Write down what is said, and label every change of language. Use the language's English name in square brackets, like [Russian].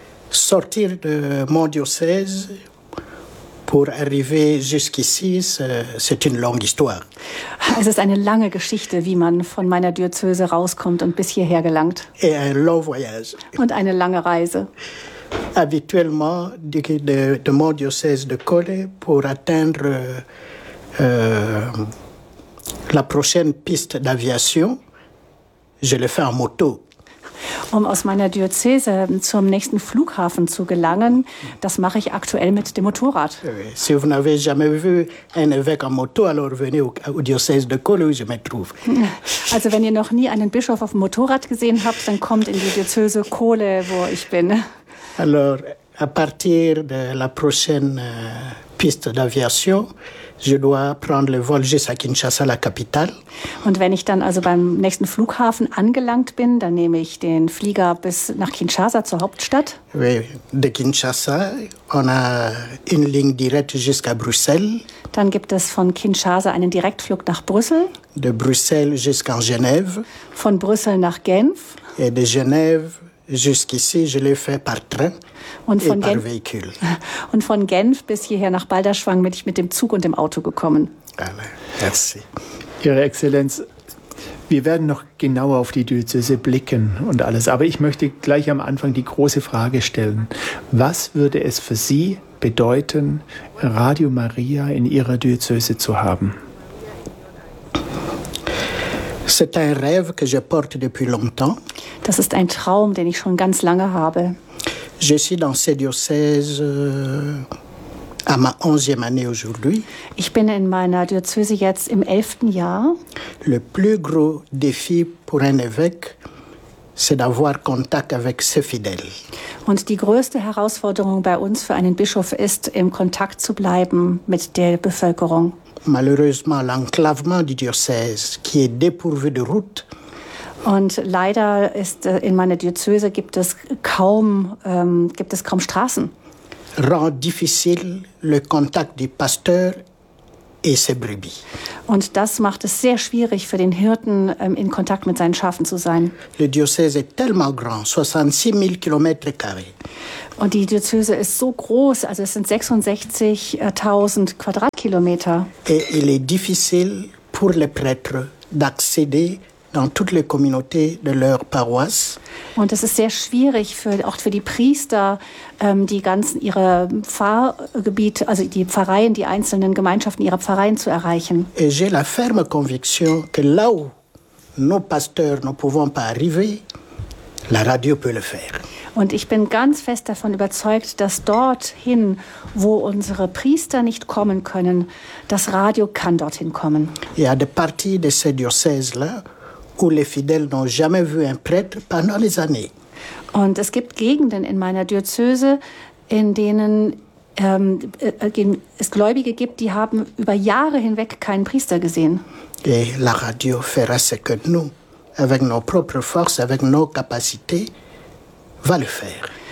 [French] Sortir de mon diocèse pour arriver jusqu'ici, c'est une longue histoire. [German] Es ist eine lange Geschichte, wie man von meiner Diözese rauskommt und bis hierher gelangt. [French] Et un long voyage. [German] Und eine lange Reise. [French] Habituellement, de mon diocèse de Kole pour atteindre la prochaine piste d'aviation. Je le fais en moto. [German] Um aus meiner Diözese zum nächsten Flughafen zu gelangen, das mache ich aktuell mit dem Motorrad. [French] Si vous n'avez jamais vu un évêque en moto, alors venez au diocèse de Kole, où je me trouve. [German] Also wenn ihr noch nie einen Bischof auf dem Motorrad gesehen habt, dann kommt in die Diözese Kole, wo ich bin. [French] Alors, à partir de la prochaine piste d'aviation, je dois prendre le vol jusqu'à Kinshasa, la capitale. [German] Und wenn ich dann also beim nächsten Flughafen angelangt bin, dann nehme ich den Flieger bis nach Kinshasa zur Hauptstadt. [French] Oui, de Kinshasa, on a une ligne directe jusqu'à Bruxelles. [German] Dann gibt es von Kinshasa einen Direktflug nach Brüssel. [French] De Bruxelles jusqu'à Genève. [German] Von Brüssel nach Genf. [French] Et de Genève jusqu'ici, je l'ai fait par train. [German] Und von, und von Genf bis hierher nach Balderschwang bin ich mit dem Zug und dem Auto gekommen. [French] Merci. [German] Ihre Exzellenz, wir werden noch genauer auf die Diözese blicken und alles, aber ich möchte gleich am Anfang die große Frage stellen. Was würde es für Sie bedeuten, Radio Maria in Ihrer Diözese zu haben? [French] C'est un rêve que je porte depuis longtemps. [German] Das ist ein Traum, den ich schon ganz lange habe. [French] Je suis dans cette diocèse à ma 11e année aujourd'hui. [German] Ich bin in meiner Diözese jetzt im 11. Jahr. [French] Le plus gros défi pour un évêque, c'est d'avoir contact avec ses fidèles. [German] Und die größte Herausforderung bei uns für einen Bischof ist, im Kontakt zu bleiben mit der Bevölkerung. [French] Malheureusement, l'enclavement du diocèse qui est dépourvu de route. [German] Und leider ist in meiner Diözese gibt es kaum Straßen. [French] Rend difficile le contact du pasteur et ses brebis. [German] Und das macht es sehr schwierig für den Hirten, in Kontakt mit seinen Schafen zu sein. [French] Le diocèse est tellement grand, 66 000 km². [German] Und die Diözese ist so groß, also es sind 66.000 Quadratkilometer. [French] Et il est difficile pour les prêtres d'accéder dans toutes les communautés de leur paroisse. [German] Und es ist sehr schwierig für auch für die Priester, die ganzen ihre Pfarrgebiete, also die Pfarreien, die einzelnen Gemeinschaften ihrer Pfarreien zu erreichen. [French] Et j'ai la ferme conviction que là où nos pasteurs ne pouvons pas arriver, la radio peut le faire. [German] Und ich bin ganz fest davon überzeugt, dass dorthin, wo unsere Priester nicht kommen können, das Radio kann dorthin kommen. Ja, die [French] Partie de ce diocèse là où les fidèles n'ont jamais vu un prêtre pendant les années. [German] Und es gibt Gegenden in meiner Diözese, in denen es Gläubige gibt, die haben über Jahre hinweg keinen Priester gesehen. [French] Et la radio fera ce que nous, avec nos propres forces, avec nos capacités, va le faire.